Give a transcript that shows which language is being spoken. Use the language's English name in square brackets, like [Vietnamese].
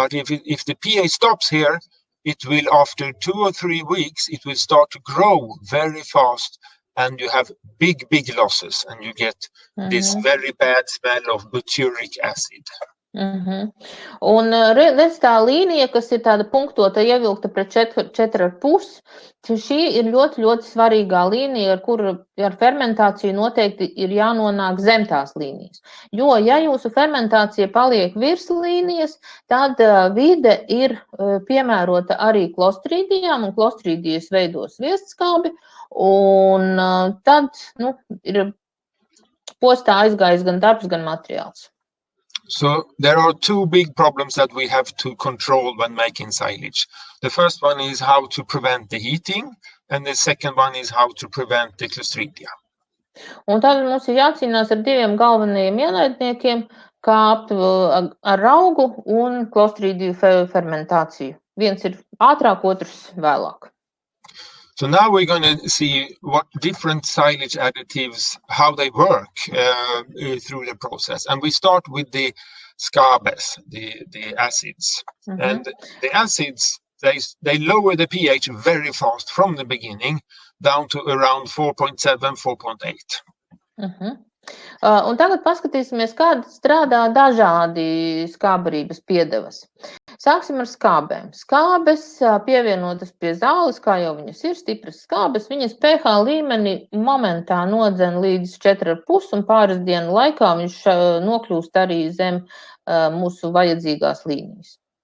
[English] But if the pH stops here, it will, after 2 or 3 weeks, it will start to grow very fast, and you have big losses, and you get this very bad smell of butyric acid. [Latvian] Un redz tā līnija, kas ir tāda punktota, ievilkta pret 4,5, šī ir ļoti svarīgā līnija, ar kuru ar fermentāciju noteikti ir jānonāk zem tās līnijas. Jo, ja jūsu fermentācija paliek virs līnijas, tad vide ir piemērota arī klostridijām, un klostridijas veidos viestskābi, un tad, ir postā aizgājis gan darbs, gan materiāls. [English] So there are 2 big problems that we have to control when making silage. The first one is how to prevent the heating, and the second one is how to prevent the Clostridia. [Latvian] Un tad mums ir jācīnās ar 2 galvenajiem ienaidniekiem, kā ar raugu un Clostridiju fermentāciju. Viens ir ātrāk, otrs vēlāk. [English] So now we're going to see what different silage additives, how they work through the process. And we start with the scabes, the acids. And the acids, they lower the pH very fast from the beginning down to around 4.7, 4.8. [Latvian] Un tagad paskatīsimies, kāda strādā dažādi skābarības piedevas. Sāksim ar skābēm. Skābes pievienotas pie zāles, kā jau viņas ir, stipras skābes, viņas pH līmeni momentā nodzen līdz 4,5 un pāris dienu laikā viņš nokļūst arī zem mūsu vajadzīgās līnijas.